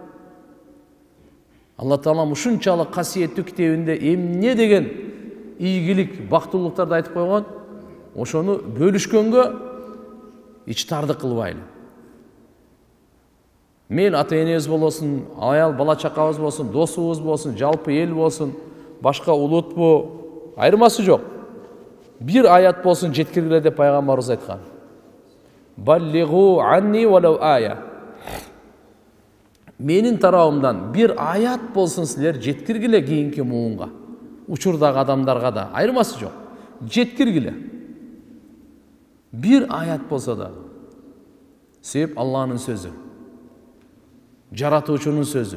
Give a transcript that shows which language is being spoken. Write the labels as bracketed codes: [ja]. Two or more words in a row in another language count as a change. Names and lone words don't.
[ky] Алла Таалам ушунчалык касиеттүү китебинде эмне деген ийгилик, бактылыктарды айтып койгон, ошону бөлүшкөнгө ичи тардык кылбайлы. Мейл ата-энебиз болосун, аял бала чакабыз болсун, досубуз болсун, жалпы эл болсун, башка улутпу, айырмасы жок. Бир аят болсун жеткиргиле деп пайгамбарыбыз айткан. [ar] بلغوا عني ولو آية. [ky] менин тарабымдан bir аят болсын силер жеткиргиле кийинки муунга. Учурдагы адамдарга да айырмасы жок. Жеткиргиле. Bir аят болсо да. Себеп Аллахнын сөзү. Жаратуучунун сөзү.